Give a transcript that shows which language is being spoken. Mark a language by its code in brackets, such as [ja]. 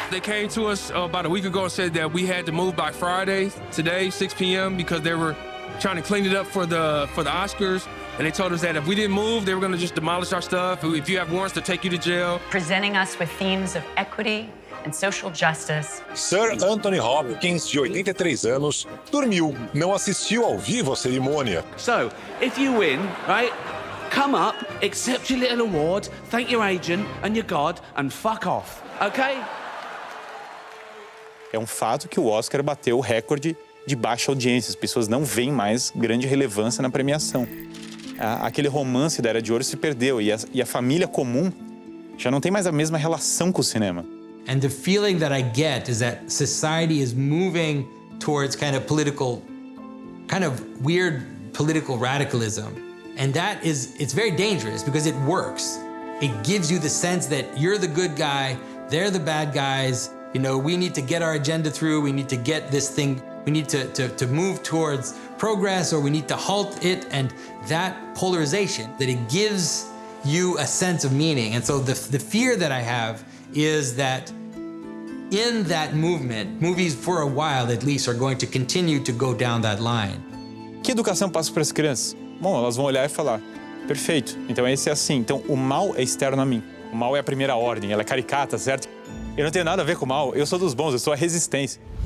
[en] They came to us about a week ago and said that we had to move by Friday, today, 6 p.m., because they were trying to clean it up for the Oscars. And they told us that if we didn't move, they were going to just demolish our stuff. If you have warrants, to take you to jail. Presenting us with themes of equity and social justice. [pt] Sir Anthony Hopkins, de 83 anos, dormiu, não assistiu ao vivo à cerimônia. [en] So, if you win, right, come up, accept your little award, thank your agent and your God, and fuck off, okay? [pt] É um fato que o Oscar bateu o recorde de baixa audiência. As pessoas não veem mais grande relevância na premiação. Aquele romance da Era de Ouro se perdeu e a família comum já não tem mais a mesma relação com o cinema. [en] And the feeling that I get is that society is moving towards kind of weird political radicalism. And that it's very dangerous because it works. It gives you the sense that you're the good guy, they're the bad guys. You know, we need to get our agenda through, we need to get this thing, we need to move towards progress, or we need to halt it. And that polarization, that it gives you a sense of meaning. And so the fear that I have is that in that movement, movies for a while at least are going to continue to go down that line. [pt] Que educação passa para as crianças? Bom, elas vão olhar e falar, perfeito, então esse é assim. Então o mal é externo a mim. O mal é a primeira ordem, ela é caricata, certo? Eu não tenho nada a ver com o mal, eu sou dos bons, eu sou a resistência.